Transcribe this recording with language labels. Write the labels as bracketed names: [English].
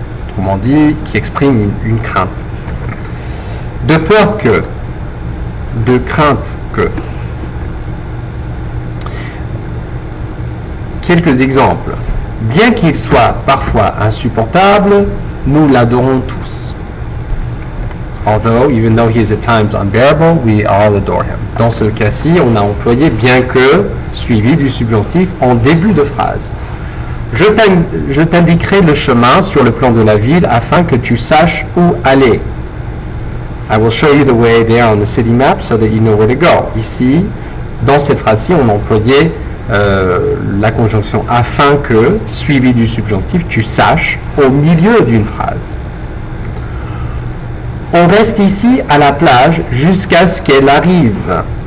[French] Autrement dit, qui exprime une crainte. De peur que, de crainte que. Quelques exemples. Bien qu'il soit parfois insupportable, nous l'adorons tous. [English] Although, even though he is at times unbearable, we all adore him. [French] Dans ce cas-ci, on a employé bien que, suivi du subjonctif en début de phrase. Je t'indiquerai le chemin sur le plan de la ville afin que tu saches où aller. [English] I will show you the way there on the city map so that you know where to go. [French] Ici, dans cette phrase-ci, on a employé la conjonction afin que, suivi du subjonctif, tu saches au milieu d'une phrase. On reste ici à la plage jusqu'à ce qu'elle arrive.